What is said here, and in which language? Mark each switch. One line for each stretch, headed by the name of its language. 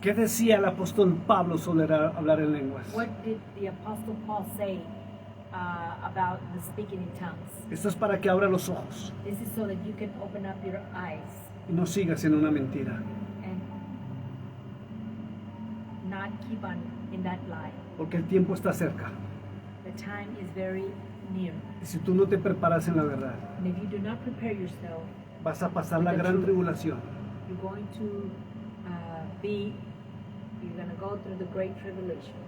Spanish: ¿Qué decía el apóstol Pablo sobre hablar en lenguas?
English: What did the Apostle Paul say about the speaking in tongues?
Spanish: Esto es para que abra los ojos
English: This is so that you can open up your eyes
Spanish: y no sigas en una mentira.
English: and not keep on in that lie.
Spanish: Porque el tiempo está cerca.
English: The time is very near.
Spanish: Y si tú no te preparas en la verdad,
English: And if you do not prepare yourself,
Spanish: vas a pasar la gran tribulación.
English: you're going to you're going to go through the great tribulation,